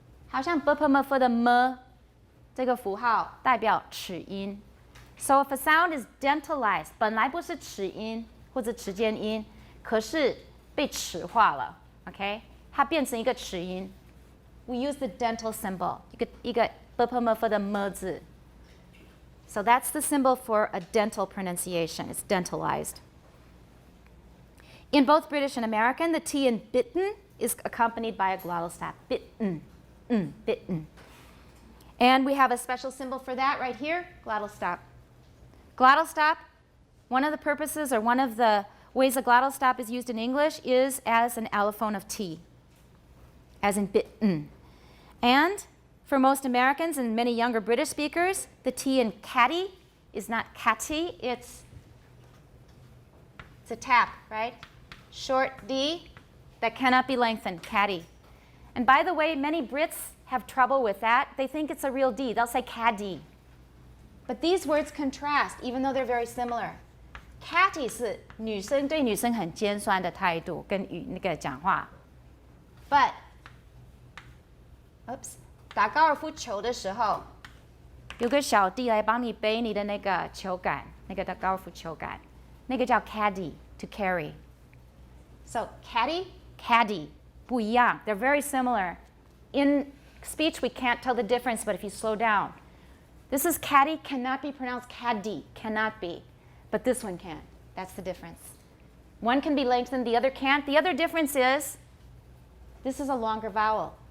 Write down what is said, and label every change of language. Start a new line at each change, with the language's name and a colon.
Chinese: 好像 bpmf 的 m 这个符号代表齿音。
English: So if a sound is dentalized,
Chinese: 本来不是齿音或者齿间音，可是被齿化了 ，OK？它变成一个齿音。
English: We use the dental symbol，
Chinese: 一个 bpmf 的 m 字。
English: So that's the symbol for a dental pronunciation. It's dentalized. In both British and American, the T in bitten is accompanied by a glottal stop. Bitten. Bitten. And we have a special symbol for that right here, glottal stop. Glottal stop, one of the purposes or one of the ways a glottal stop is used in English is as an allophone of T, as in bitten. And for most Americans and many younger British speakers, the T in catty is not catty, it's a tap, right? Short D that cannot be lengthened, catty. And by the way, many Brits have trouble with that. They think it's a real D. They'll say caddy. But these words contrast, even though they're very similar.
Chinese: Catty 是女生对女生很尖酸的态度跟那个讲话。 But, oops, 打高尔夫球的时候，有个小弟来帮你背你的那个球杆，那个高尔夫球杆，那个叫 caddy,
English: to carry. So caddy, caddy.
Chinese: 不一样.
English: They're very similar. In speech, we can't tell the difference, but if you slow down, this is caddy, cannot be pronounced caddy, cannot be. But this one can. That's the difference. One can be lengthened, the other can't. The other difference is this is a longer vowel.